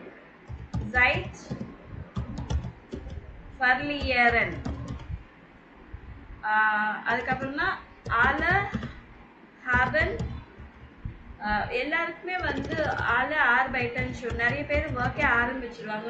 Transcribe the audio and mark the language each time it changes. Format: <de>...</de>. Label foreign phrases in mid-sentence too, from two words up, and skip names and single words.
<de>Zeit verlieren. அதுக்கப்புறமா alle haben</de> <ta>எல்லாருக்குமே வந்து</ta> <de>alle arbeiten schon.</de> <ta>நிறைய பேர் ஒர்க்கே ஆரம்பிச்சிருவாங்க.</ta>